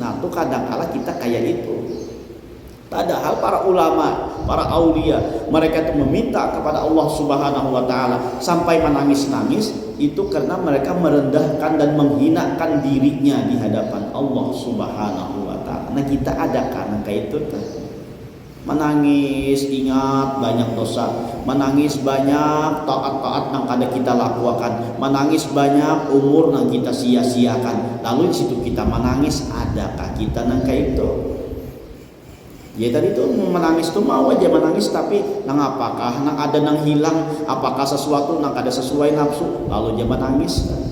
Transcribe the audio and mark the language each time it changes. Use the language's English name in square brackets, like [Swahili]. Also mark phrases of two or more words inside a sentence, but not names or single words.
[Indonesian] Nah, itu kadang-kala kita kayak itu. Padahal para ulama, para aulia, mereka itu meminta kepada Allah Subhanahu wa Ta'ala sampai menangis-nangis, itu karena mereka merendahkan dan menghinakan dirinya di hadapan Allah Subhanahu wa Ta'ala. [Banjar] Nah kita ada karena kayak itu menangis, ingat banyak dosa, menangis banyak taat-taat yang kada kita lakukan, menangis banyak umur yang kita sia-siakan, lalu di situ kita menangis. Adakah kita nang kayak itu? Ya tadi tuh menangis tuh mau aja menangis, tapi nang apakah nang ada nang hilang, apakah sesuatu nang kada sesuai nafsu, lalu dia menangis.